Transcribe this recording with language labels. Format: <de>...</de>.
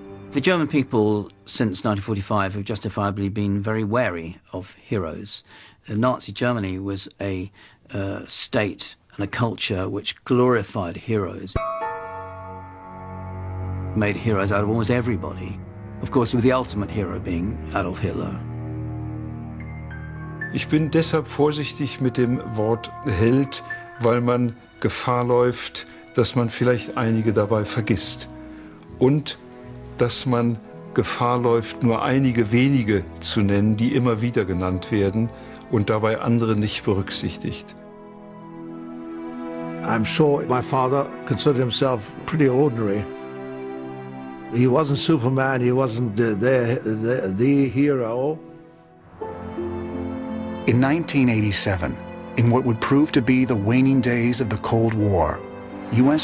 <en>The German people, since 1945, have justifiably been very wary of heroes. Nazi Germany was a state and a culture which glorified heroes, made heroes out of almost everybody. Of course, with the ultimate hero being Adolf Hitler.</en> <de>Ich bin deshalb vorsichtig mit dem Wort Held, weil man Gefahr läuft, dass man vielleicht einige dabei vergisst. Und dass man Gefahr läuft, nur einige wenige zu nennen, die immer wieder genannt werden und dabei andere nicht berücksichtigt.</de> <en>I'm sure my father considered himself pretty ordinary. He wasn't Superman, he wasn't the hero. In 1987, in what would prove to be the waning days of the Cold War, U.S.</en>